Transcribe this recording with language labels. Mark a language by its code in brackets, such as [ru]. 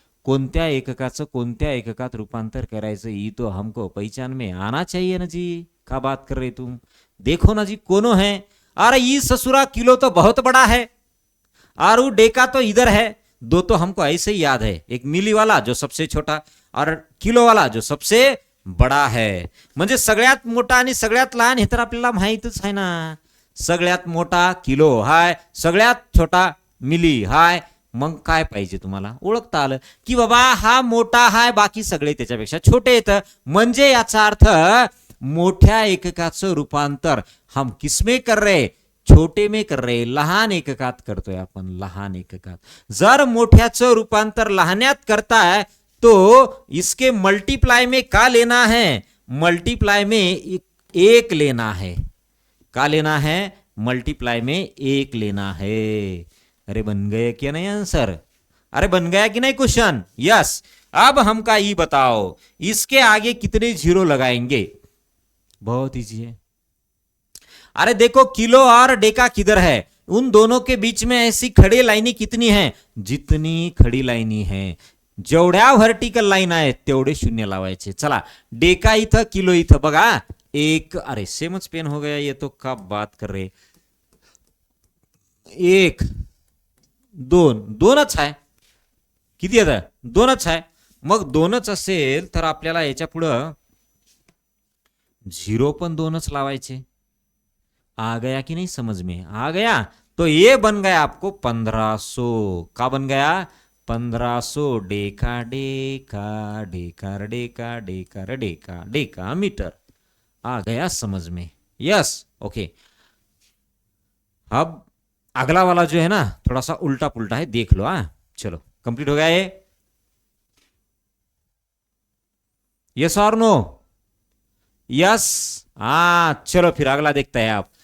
[mr] कोणत्या एककाचं कोणत्या एककात रूपांतर करायचं [hi] ये तो हमको पहचान में आना चाहिए ना जी। क्या बात कर रहे तुम? देखो ना जी कोनो है। अरे ये ससुरा किलो तो बहुत बड़ा है और वो डेका तो इधर है। दो तो हमको ऐसे ही याद है, एक मिली वाला जो सबसे छोटा और किलो वाला जो सबसे बडा है। [mr] म्हणजे सगळ्यात मोठा आणि सगळ्यात लहान हे तर आपल्याला माहितच आहे ना। सगळ्यात मोठा किलो हाय, सगळ्यात छोटा मिली हाय। मग काय पाहिजे तुम्हाला? ओळखता आलं की बाबा हा मोठा हाय, बाकी सगळे त्याच्यापेक्षा छोटे आहेत। म्हणजे याचा अर्थ मोठ्या एककाचं रूपांतर [hi] हम किसमें कर रहे? छोटे में कर रहे, [mr] लहान एककात करतोय आपण, लहान एककात। जर मोठ्याचं रूपांतर लहान्यात करताय [hi] तो इसके मल्टीप्लाई में का लेना है? मल्टीप्लाई में एक लेना है। का लेना है? मल्टीप्लाई में एक लेना है। अरे बन गए क्या नहीं आंसर? अरे बन गया कि नहीं क्वेश्चन? यस। अब हमका ये बताओ इसके आगे कितने जीरो लगाएंगे? बहुत इजी है। अरे देखो किलो और डेका किधर है? उन दोनों के बीच में ऐसी खड़ी लाइनी कितनी है? जितनी खड़ी लाइनी है, [mr] जेवढ्या व्हर्टिकल लाईन आहेत तेवढे शून्य लावायचे। चला डेका इथं, किलो इथं बघा एक। [hi] अरे सेमच पेन हो गया ये तो, क्या बात कर रहे। [mr] एक, दोन, दोनच आहे। किती आहे? दोनच आहे। मग दोनच असेल तर आपल्याला याच्या पुढं झिरो पण दोनच लावायचे। [hi] आ गया कि नहीं समझ में? आ गया तो ये बन गया आपको 1500। का बन गया? 1500 डेका डेका डेका डेका डेका डेका डेका मीटर। आ गया समझ में? Yes, okay. अब अगला वाला जो है ना थोड़ा सा उल्टा पुल्टा है, देख लो। हाँ चलो कंप्लीट हो गया ये। यस और नो? यस। हाँ चलो फिर अगला देखते हैं।